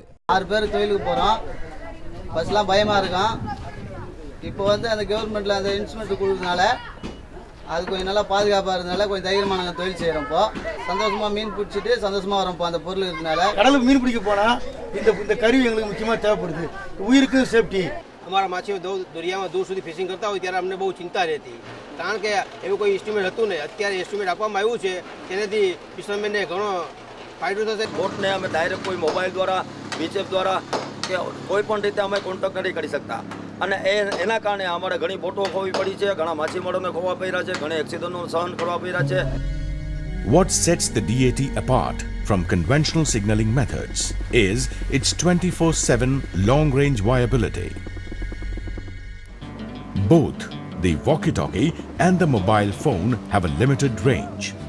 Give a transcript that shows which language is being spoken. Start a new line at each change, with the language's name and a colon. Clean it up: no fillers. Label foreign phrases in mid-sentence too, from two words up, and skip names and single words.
Tamil: 6 பேர் தொழிலுக்கு போகிறோம். ஃபஸ்ட்லாம் பயமாக இருக்கும். இப்போ வந்து அந்த கவர்மெண்ட்டில் அந்த இன்ஸ்ட்ருமெண்ட் கொடுக்குறதுனால அது கொஞ்சம் நல்லா பாதுகாப்பாக இருந்தனால கொஞ்சம் தைரியமாக நாங்கள் தொழில் செய்கிறோம். இப்போ சந்தோஷமாக மீன் பிடிச்சிட்டு சந்தோஷமாக வரோம். இப்போ அந்த பொருள் இருக்கிறதுனால கடலுக்கு மீன் பிடிக்க போனால் இந்த கருவி எங்களுக்கு முக்கியமாக தேவைப்படுது. உயிருக்கு சேஃப்டி.
Gujarati: અમારા માછીઓ દરિયામાં દૂર સુધી ફિશિંગ કરતા હોય ત્યારે અમને બહુ ચિંતા રહેતી, કારણ કે એવું કોઈ એસ્ટિમેટ હતું નહીં. અત્યારે એસ્ટિમેટ આપવામાં આવ્યું છે તેનાથી ફિશરમેનને ઘણો ફાયદો થશે. બોટને અમે ડાયરેક્ટ કોઈ મોબાઈલ દ્વારા બીચએફ દ્વારા કે કોઈ પણ રીતે અમે કોન્ટેક્ટ નથી કરી શકતા અને એના કારણે અમારે ઘણી બોટો ખોવી પડી છે, ઘણા માછીમારોને ખોવા પડ્યા છે, ઘણા એક્સિડન્ટનો સહન કરવા પડ્યા છે.
English: What sets the DAT apart from conventional signaling methods is its 24/7 long-range viability. Both the walkie-talkie and the mobile phone have a limited range.